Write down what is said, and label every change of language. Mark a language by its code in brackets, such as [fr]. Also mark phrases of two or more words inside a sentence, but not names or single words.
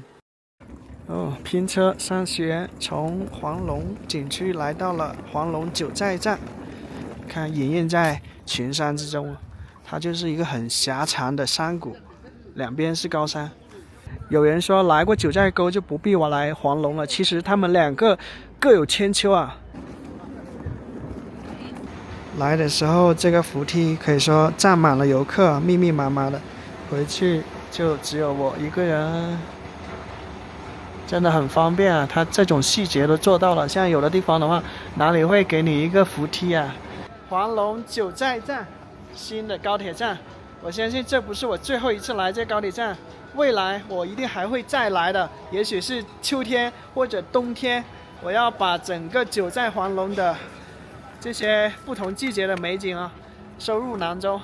[zh] 拼車上學，從黃龍景區來到了黃龍九寨站，看隱隱在群山之中，它就是一個很狹長的山谷，兩邊是高山。有人說來過九寨溝就不必我來黃龍了，其實他們两個各有千秋啊。来的时候这个扶梯可以说站滿了遊客，密密麻麻的，回去就只有我一個人，真的很方便啊，它這種細節都做到了。像有的地方的話，哪裡會給你一個扶梯啊？黃龍九寨站，新的高鐵站，我相信這不是我最後一次來這高鐵站，未來我一定還會再來的，也許是秋天或者冬天，我要把整個九寨黃龍的這些不同季節的美景啊收入囊中。